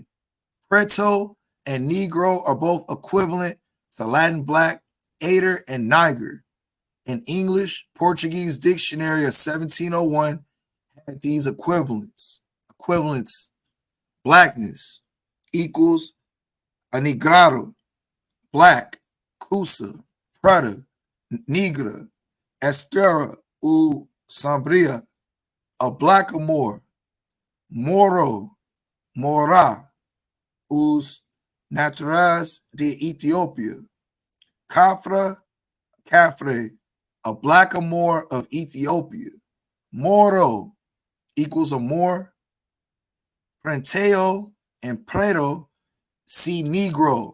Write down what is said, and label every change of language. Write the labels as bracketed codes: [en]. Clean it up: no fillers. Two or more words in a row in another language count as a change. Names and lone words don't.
[en] Preto and Negro are both equivalent to Latin Black, Ader, and Niger. An English Portuguese dictionary of 1701 had these equivalents. Blackness equals a negrado, black, cusa, [pt] preta, negra, estera u sombria, [en] a blackamoor, [pt] moro, mora, os naturais de Ethiopia, Kafra, Kafre, [en] a blackamoor of Ethiopia, Moro equals a Moor, Prenteo and Preto, see Negro.